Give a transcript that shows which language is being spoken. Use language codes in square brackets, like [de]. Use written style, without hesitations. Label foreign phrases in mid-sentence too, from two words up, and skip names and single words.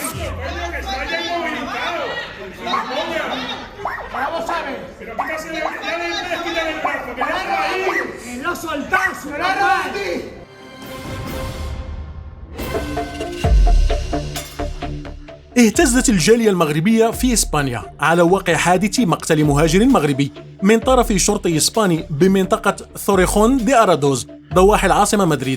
[es] coño, que está ya inmovilizado. Vamos a ver. Pero quítase, ya le puedes quitar el brazo, que ya está ahí. Que lo soltás, me lo hagas a ti. [ar] اهتزت الجالية المغربية في إسبانيا على وقع حادث مقتل مهاجر مغربي من طرف شرطي إسباني بمنطقة ثوريخون دي أرادوز ضواحي العاصمة مدريد.